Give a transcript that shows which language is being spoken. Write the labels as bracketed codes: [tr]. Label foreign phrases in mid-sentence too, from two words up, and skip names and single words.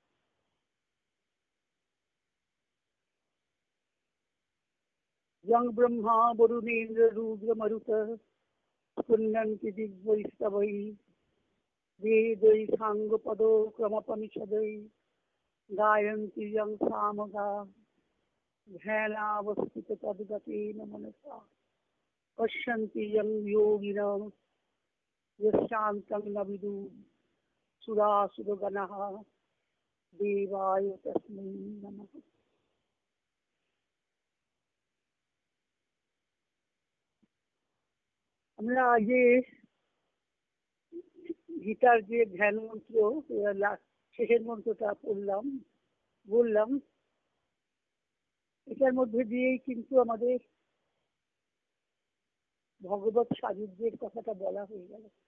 [sa] यं ब्रह्मा वरुणेन्द्र रुद्रमरुतः पुण्यन्ति दिग्वैस्तवैः वेदैः साङ्गपदोक्रमपनिषदैः गायन्ति यं सामगाः ध्यानावस्थिततद्गतेन मनसा पश्यन्ति यं योगिनः यशान्तं न विदुः सुरासुरगणः देवाय तस्मै नमः। [bn] আমরা আগে গীতার যে ধ্যান মন্ত্র শেষের মন্ত্রটা পড়লাম বললাম, এটার মধ্যে দিয়েই কিন্তু আমাদের ভগবত সাযুজ্যের কথাটা বলা হয়ে গেল।